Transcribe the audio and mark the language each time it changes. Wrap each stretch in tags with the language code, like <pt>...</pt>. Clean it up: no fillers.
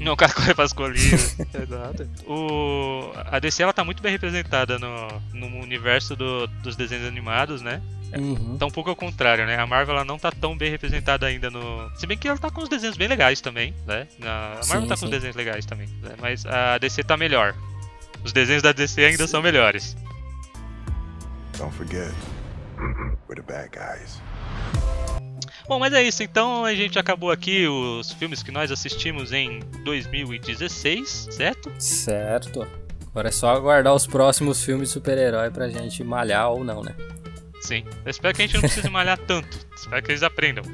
<pt>Não é o cara que corre pras colinas, exato. A DC, ela tá muito bem representada no universo dos desenhos animados, né? Tá um pouco ao contrário, né? A Marvel, ela não tá tão bem representada ainda no... Se bem que ela tá com os desenhos bem legais também, né? Com os desenhos legais também, né? Mas a DC tá melhor. Os desenhos da DC ainda são melhores.</pt> <en>Don't forget, we're the bad guys.</en> <pt>Bom, mas é isso. Então a gente acabou aqui os filmes que nós assistimos em 2016, certo? Certo. Agora é só aguardar os próximos filmes de super-herói pra gente malhar ou não, né? Sim. Eu espero que a gente não precise malhar tanto. Espero que eles aprendam.</pt>